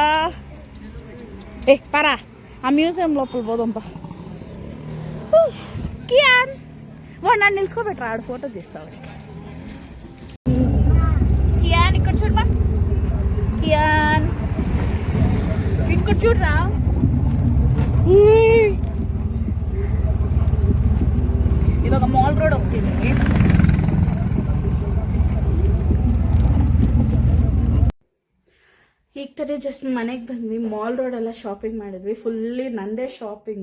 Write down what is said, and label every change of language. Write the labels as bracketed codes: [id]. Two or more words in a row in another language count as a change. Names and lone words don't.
[te] పరా ఆ మ్యూజియం లోపల పోదాంపా. కియాన్ వాడు నన్ను నిలుచుకోబెట్టరా, ఆడు ఫోటో తీస్తావు. కియాన్ ఇక్కడ చూడమా, కియాన్ ఇక్కడ చూడరా. [kn] ಇವಾಗ ಮಾಲ್ ರೋಡ್ ಹೋಗ್ತಿದ್ದೀವಿ. ಈಗ ತರ ಜಸ್ಟ್ ಮನೆಗೆ ಬಂದ್ವಿ. ಮಾಲ್ ರೋಡ್ ಎಲ್ಲ ಶಾಪಿಂಗ್ ಮಾಡಿದ್ವಿ. ಫುಲ್ಲಿ ನಂದೇ ಶಾಪಿಂಗು.